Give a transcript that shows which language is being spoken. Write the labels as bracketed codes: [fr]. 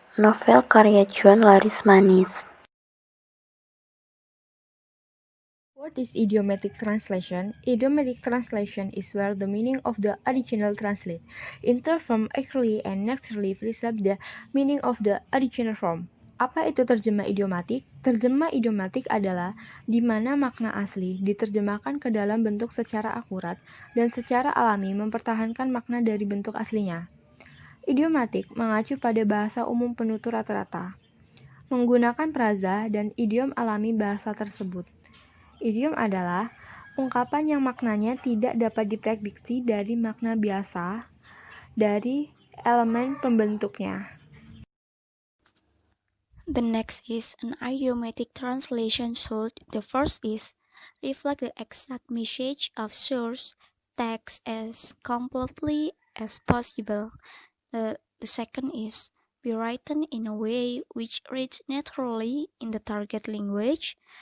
[id] Novel karya Juan laris manis. [en] What is idiomatic translation? Idiomatic translation is where the meaning of the original translate inter from accurately and naturally preserve the meaning of the original form. [id] Apa itu terjemah idiomatik? Terjemah idiomatik adalah di mana makna asli diterjemahkan ke dalam bentuk secara akurat dan secara alami mempertahankan makna dari bentuk aslinya. Idiomatik mengacu pada bahasa umum penutur rata-rata, menggunakan praza dan idiom alami bahasa tersebut. Idiom adalah ungkapan yang maknanya tidak dapat diprediksi dari makna biasa dari elemen pembentuknya. [en] The next is an idiomatic translation. So the first is reflect the exact message of source text as completely as possible. The second is be written in a way which reads naturally in the target language.